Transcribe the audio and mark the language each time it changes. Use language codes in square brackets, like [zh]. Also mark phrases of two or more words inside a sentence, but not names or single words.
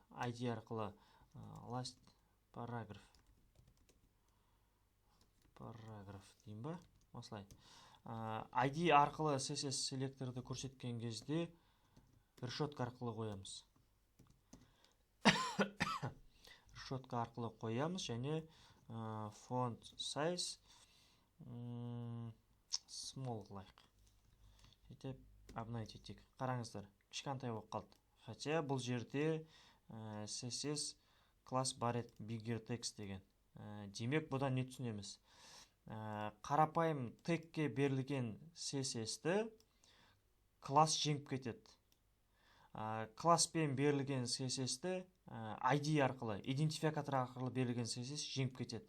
[kk] ID арқылы [en] last paragraph [kk] дейм ба? Осылай. ID арқылы CSS селекторды көрсеткен кезде решетка арқылы қоямыз. Решетка арқылы қоямыз, және [en] font size small [kk] қылайық. Сөйтіп, обновить етейік. Қараңыздар, кішкентай болып қалды. Хотя бұл жерде CSS класс бар еді, [en] bigger text деген. [kk] Демек, бұдан не түсінеміз? Қарапайым тегке берілген CSS-ті класс жеңіп кетеді. Класспен берілген CSS-ті ID арқылы, идентификатор арқылы берілген CSS жеңіп кетеді.